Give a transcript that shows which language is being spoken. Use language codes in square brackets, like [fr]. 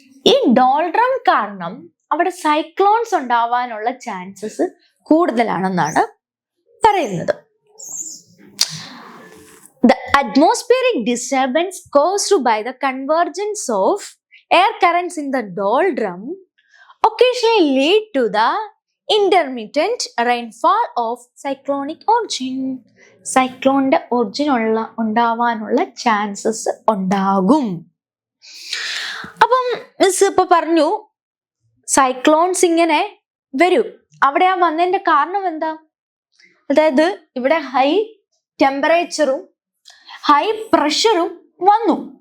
[ml] ഈ ഡോൾഡ്രം കാരണം അവിടെ സൈക്ലോൺസ് ഉണ്ടാവാനുള്ള ചാൻസസ് കൂടുതലാണെന്നാണ് പറയുന്നത്. [en] The atmospheric disturbance caused by the convergence of air currents in the doldrum occasionally lead to the intermittent rainfall of cyclonic origin. [ml] സൈക്ലോണിന്റെ origin ഉണ്ടാവാനുള്ള chances ഉണ്ടാകും. അപ്പം miss ഇപ്പൊ പറഞ്ഞു സൈക്ലോൺസ് ഇങ്ങനെ വരും. അവിടെ ആ വന്നതിന്റെ കാരണം എന്താ? അതായത് ഇവിടെ ഹൈ ടെമ്പറേച്ചറും ഹൈ പ്രഷറും വന്നു.